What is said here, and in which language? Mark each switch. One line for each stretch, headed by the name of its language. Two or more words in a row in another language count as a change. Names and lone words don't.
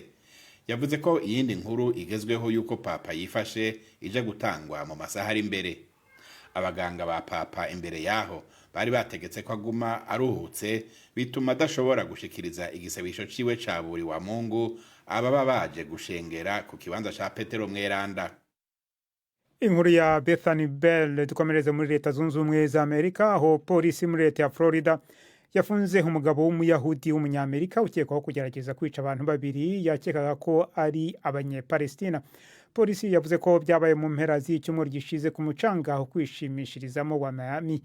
Rundi: Yavuze ko iyindi nkuru igezweho yuko Papa yifashe ije gutangwa mu masaha ari imbere. Abaganga ba Papa imbere yaho bari bategetse ko aguma aruhutse, bituma adashobora gushikiriza igisabisho ciwe ca buri wa Mungu ababa baje gushengera ku kibanza ca Petero Mweranda.
Kinyarwanda: Inkuru ya Bethany Bell dukomereze muri Leta Zunze Ubumwe za Amerika, aho polisi muri leta ya Florida yafunze umugabo w'umuyahudi w'umunyamerika ukekwaho kugerageza kwica abantu 2 yakekaga ko ari abanyepalestina. Polisi yavuze ko byabaye mu mpera z'icyumweru gishize ku mucanga aho kwishimishirizamo wa Miami.